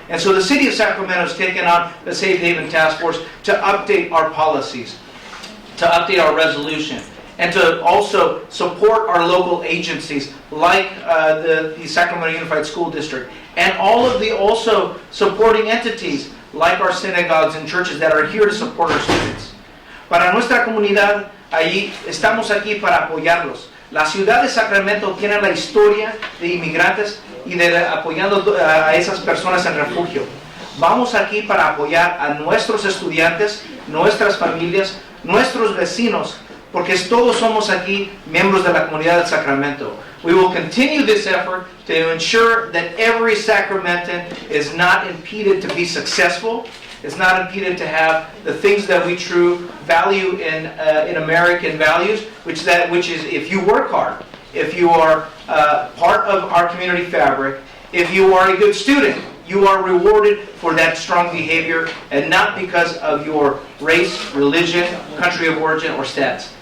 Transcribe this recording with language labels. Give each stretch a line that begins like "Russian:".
English: And so the city of Sacramento has taken on the Safe Haven Task Force to update our policies, to update our resolution, and to also support our local agencies like the Sacramento Unified School District, and all of the also supporting entities like our synagogues and churches that are here to support our students.
Spanish: Para nuestra comunidad, ahí estamos aquí para apoyarlos. La ciudad de Sacramento tiene la historia de inmigrantes y de apoyando a esas personas en refugio. Vamos aquí para apoyar a nuestros estudiantes, nuestras familias, nuestros vecinos, porque todos somos aquí miembros de la comunidad de Sacramento.
English: We will continue this effort to ensure that every Sacramentan is not impeded to be successful, is not impeded to have the things that we true value in American values, which is if you work hard, if you are part of our community fabric, if you are a good student, you are rewarded for that strong behavior and not because of your race, religion, country of origin, or status.